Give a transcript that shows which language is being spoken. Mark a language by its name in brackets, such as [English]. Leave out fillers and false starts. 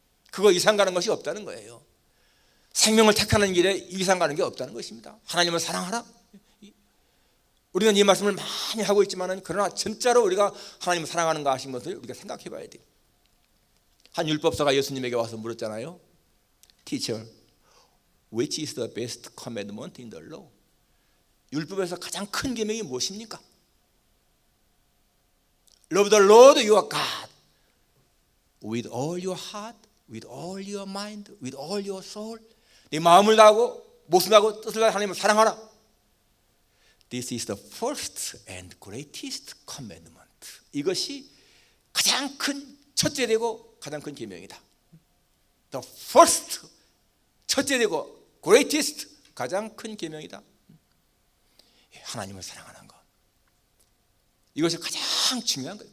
[Korean] 그거 이상 가는 것이 없다는 거예요. 생명을 택하는 길에 이상 가는 게 없다는 것입니다. 하나님을 사랑하라. 우리는 이 말씀을 많이 하고 있지만, 그러나 진짜로 우리가 하나님을 사랑하는가 하신 것을 우리가 생각해 봐야 돼요. 한 율법사가 예수님에게 와서 물었잖아요. [English] Teacher, which is the best commandment in the law? [Korean] 율법에서 가장 큰 계명이 무엇입니까? [English] Love the Lord your God with all your heart, with all your mind, with all your soul. [Korean] 네 마음을 다하고 목숨을 다하고 뜻을 다하여 하나님을 사랑하라. [English] This is the first and greatest commandment. [Korean] 이것이 가장 큰 첫째 되고 가장 큰 계명이다. [English] The first, [Korean] 첫째 되고 [English] greatest, [Korean] 가장 큰 계명이다. 하나님을 사랑하는 것, 이것이 가장 중요한 거예요.